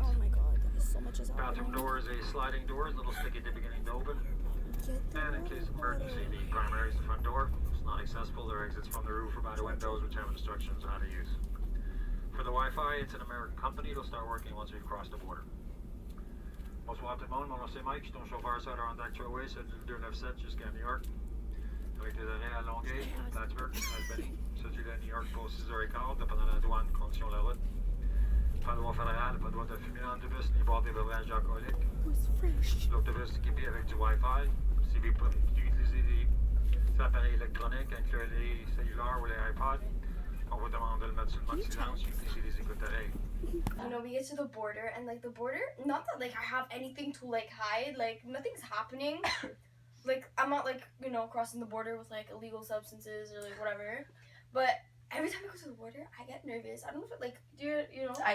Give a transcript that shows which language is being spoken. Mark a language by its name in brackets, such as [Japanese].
[English] Oh my god, that is so much as Bathroom door is a sliding door, a little sticky at the beginning to open. And in case of emergency, the primary is the front door. It's not accessible. There are exits from the roof or by the windows, which have instructions on how to use. For the Wi-Fi, it's an American company. It'll start working once we've crossed the border. [French] Bonsoir tout le monde, mon nom c'est Mike, je suis ton chauffeur sur la Honda Trailway, c'est du 297 jusqu'à New York. Avec des arrêts à Longueuil, Plattsburgh, Albany, celui de New York pour 6h15, dépendant de la douane, condition de la route. Pas de droit fédéral, pas de droit de fumer dans l'autobus, ni boire des beverages alcooliques. [English] It's fresh. [French] L'autobus est équipé avec du Wi-Fi. Si vous utilisez des appareils électroniques, incluant les cellulaires ou les iPods, on vous demande de le mettre sur le mode silence et utiliser les écoutes-oreilles. [English] You know, we get to the border, and like the border, not that like I have anything to like hide, like nothing's happening. Like I'm not like, you know, crossing the border with like illegal substances or like whatever. But every time I go to the border, I get nervous. I don't know if it like, you know.